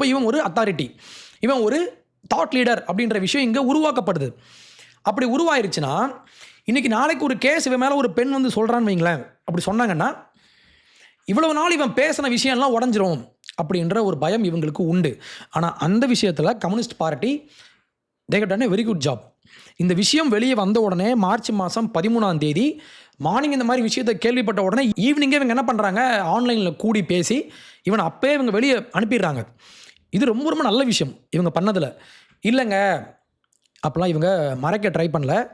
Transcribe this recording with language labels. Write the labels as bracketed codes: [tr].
[ta] அப்போ இவன் ஒரு அத்தாரிட்டி, இவன் ஒரு தாட் லீடர் அப்படின்ற விஷயம் இங்கே உருவாக்கப்படுது. அப்படி உருவாயிருச்சுன்னா இன்றைக்கி நாளைக்கு ஒரு கேஸ் இவன் மேலே ஒரு பெண் வந்து சொல்கிறான்னு வைங்களேன், அப்படி சொன்னாங்கன்னா இவ்வளவு நாள் இவன் பேசின விஷயம்லாம் உடஞ்சிரும் அப்படின்ற ஒரு பயம் இவங்களுக்கு உண்டு. ஆனால் அந்த விஷயத்தில் communist party [en] they have done a very good job. [ta] இந்த விஷயம் வெளியே வந்த உடனே மார்ச் மாதம் 13ஆம் தேதி மார்னிங் இந்த மாதிரி விஷயத்தை கேள்விப்பட்ட உடனே ஈவினிங்கே இவங்க என்ன பண்ணுறாங்க, ஆன்லைனில் கூடி பேசி இவனை அப்பே இவங்க வெளியே அனுப்பிடுறாங்க. இது ரொம்ப ரொம்ப நல்ல விஷயம் இவங்க பண்ணதில். இல்லைங்க அப்போலாம் இவங்க மறைக்க ட்ரை பண்ணல.